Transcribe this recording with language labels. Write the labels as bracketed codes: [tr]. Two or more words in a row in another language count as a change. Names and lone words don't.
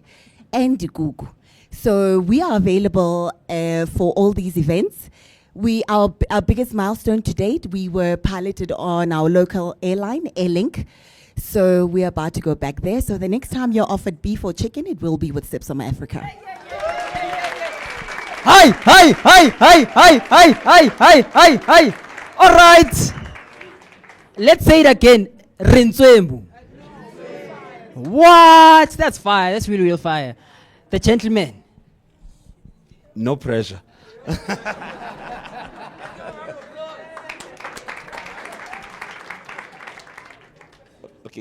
[en] And gugu. So we are available for all these events. Our biggest milestone to date, we were piloted on our local airline, Airlink. So we're about to go back there. So the next time you're offered beef or chicken, it will be with Sipsum Africa. Hi, hi, hi, hi, hi, hi, hi, hi, hi, hi. All right. Let's say it again. Rintswembu. What? That's fire. That's really real fire. The gentleman. No pressure. Okay.